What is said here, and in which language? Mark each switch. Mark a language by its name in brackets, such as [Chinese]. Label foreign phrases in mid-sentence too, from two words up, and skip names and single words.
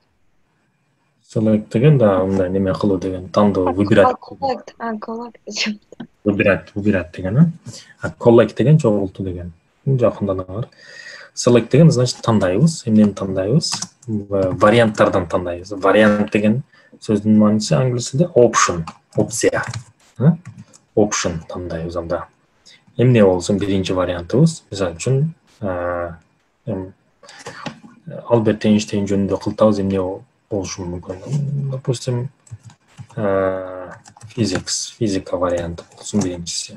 [Kyrgyz] Select деген да мындай неме кылуу деген, тандоо, выбирать. Выбирать деген, collect деген чогултуу деген. Жакынданаңар. Select деген значит тандайбыз. Эмнени тандайбыз? Варианттардан тандайбыз. Вариант деген сөздүн мааниси англис тилинде option, опция. Option тандайбыз анда. Эмне болсун биринчи вариантыбыз? Мисалы үчүн Альберт Эйнштейн жөнүндө кылтабыз, эмне болушу мүмкүн? Допустим, физика варианты болсун биринчиси.